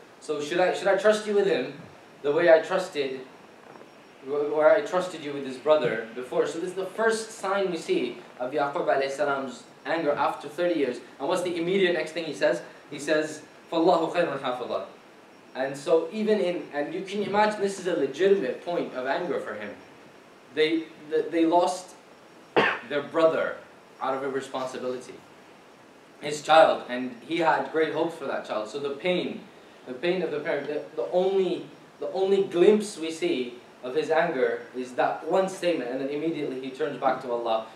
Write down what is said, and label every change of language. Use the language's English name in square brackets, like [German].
[English] So should I trust you with him the way I trusted you with his brother before? So this is the first sign we see of Yaqub alayhi salam's anger after 30 years. And what's the immediate next thing he says? He says, [Arabic] فَاللَّهُ خَيْرٌ حَافِظًا. [English] And so and you can imagine this is a legitimate point of anger for him. They lost their brother out of irresponsibility, his child, and he had great hopes for that child. So the pain of the parent, the only glimpse we see of his anger is that one statement, and then immediately he turns back to Allah.